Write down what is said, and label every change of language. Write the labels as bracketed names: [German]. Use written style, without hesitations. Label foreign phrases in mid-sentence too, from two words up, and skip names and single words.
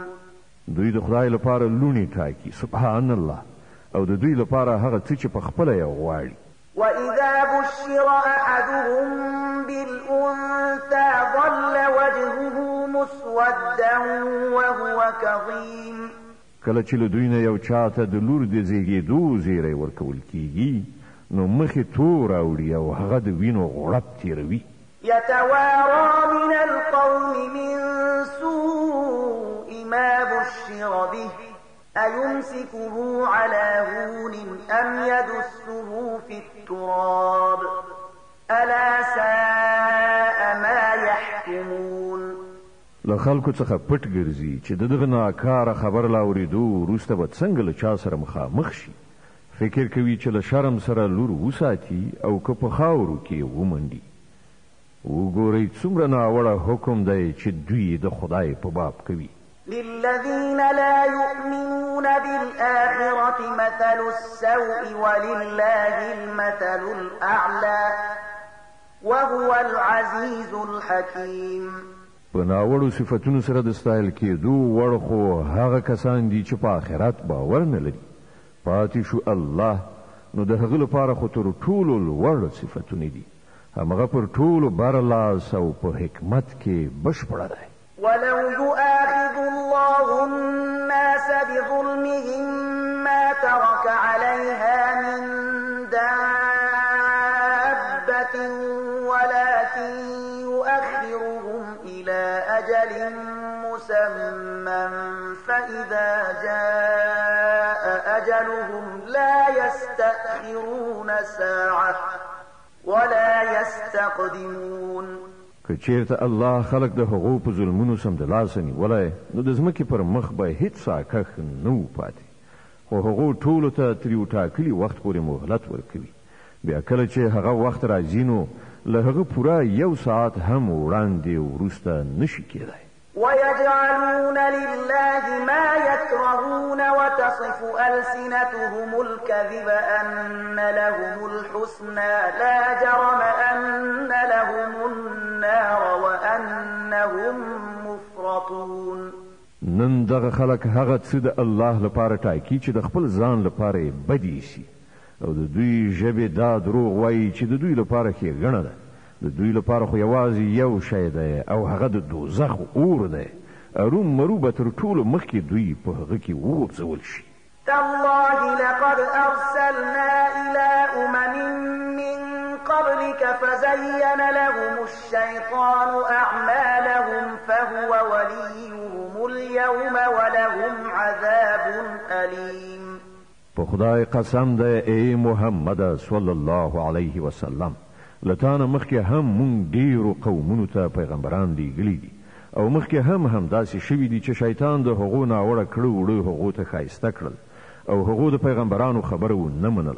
[Pashto] دوی د خدای لپاره لونی ټاکي [Arabic] سبحان الله، [Pashto] او د دوی لپاره هغه څه چې په خپله یې غواړي. [Arabic] وإذا بشر أحدهم بالأنثى ظل وجهه مسودا وهو كظيم. [Pashto] کله چې له دوی نه یو چاته د لور د زیږېدو زیری ورکول کیږي نو مخې تور اوړي او هغه د وینو غړپ تیروي. [Arabic] يتوارى من القوم من سوء ما بشر به أيمسكه على هون أم يدسه في التراب ألا ساء ما يحكمون. [Pashto] له خلکو څخه پټ ګرځي چې دغه ناکاره خبر لا اورېدو وروسته به څنګه له چا سره مخامخ شي. فکر کوي چې له شرم سره لور وساتي او که په خاورو کې ومنډي. وګورئ څومره ناوړه حکم دی چې دوی د خدای په باب کوي. [Arabic] للذين لا يؤمنون بالآخرة مثل السوء ولله المثل الأعلى وهو العزيز الحكيم. [Pashto] په ناوړو صفتونو سره د ستایل کېدو وړ خو هغه کسان دي چې په آخرت باور نه لري. پاتې شو الله نو د هغه لپاره خو تر ټولو لوړ صفتونه دي. همغه پر ټولو برلاس او په حکمت کې بشپړه ده. [Arabic] ولو يؤاخذ الله الناس بظلمهم ما ترك عليها من دابة ولكن يؤخرهم إلى أجل مسمى فإذا جاء أجلهم لا يستأخرون ساعة ولا يستقدمون. [Pashto] که چیرته الله خلق د هغو په ظلمونو سمدلاسه نیولی نو د ځمکې پر مخ به هیڅ ساکښ نه و پاتې، خو هغو ټولو ته تر یو ټاکلي وخت پورې مهلت ورکوي. بیا کله چې هغه وخت راځي نو له هغه پوره یو ساعت هم وړاندې وروسته نشي کېدی. [Arabic] ويجعلون لله ما يكرهون وتصف ألسنتهم الكذب أن لهم الحسنى لا جرم أن لهم النار وأنهم مفرطون. [Pashto] نن دغه خلک هغه څه د الله لپاره ټاکي چې د خپل ځان لپاره بدی شي، او د دوی ژبې دا دروغ وایي چې د دوی لپاره ښېګڼه ده. د دوی لپاره خو یوازې یو شی دی او هغه د دوزخ اور دی. اروم مرو به تر ټولو مخکې دوی په هغه کې وغورځول شي. [Arabic] تالله لقد أرسلنا إلى أمم من قبلك فزين لهم الشيطان أعمالهم فهو وليهم اليوم ولهم عذاب أليم. [Pashto] په خدای قسم دی ای محمد [Arabic] صلی الله علیه وسلم، [Pashto] لتانه مخکې هم مونږ ډیرو قومونو ته پیغمبران لیږلي دي، او مخکې هم داسې شوي دي چې شیطان د هغو ناوړه کړه وړه هغو ته ښایسته کړل او هغو د پیغمبرانو خبره ونه منله.